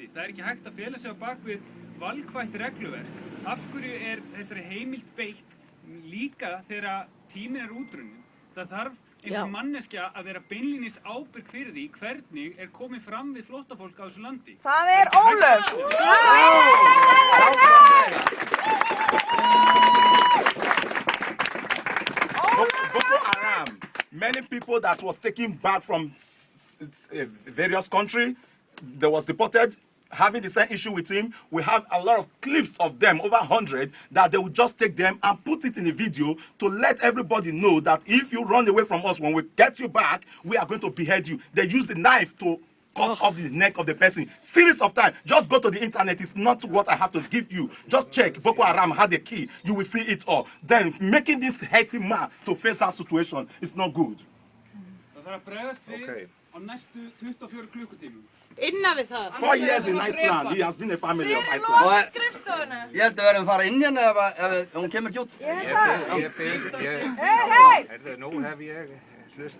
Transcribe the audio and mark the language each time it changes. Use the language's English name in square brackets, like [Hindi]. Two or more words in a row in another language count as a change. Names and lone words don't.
[Icelandic] Það er ekki hægt að fela sig á bak við valkvætt regluverk. Af hverju er þessari heimild beitt líka þegar tíminn er útrunnin? Það þarf einhver manneskja að vera beinlínis ábyrg fyrir því hvernig er komið fram við flóttafólk á þessu landi. Það er Ólöf! [English] Boko Haram. Many people that was taken back from various countries, they was deported, having the same issue with him. We have a lot of clips of them, over 100, that they will just take them and put it in a video to let everybody know that if you run away from us, when we get you back, we are going to behead you. They use the knife to cut off the neck of the person. Series of time. Just go to the internet. It's not what I have to give you. Just check. Boko Haram had the key. You will see it all. Then making this healthy man to face that situation is not good. [Icelandic] Það þarf að bregðast við á næstu 24 klukkutímum. Innan við það. [English] 4 years in Iceland. He has been a family of [Icelandic] Fyrir Iceland. lóð skrifstofuna. Ég held að við verðum að fara inn hérna ef hún kemur ekki út. Nú hef ég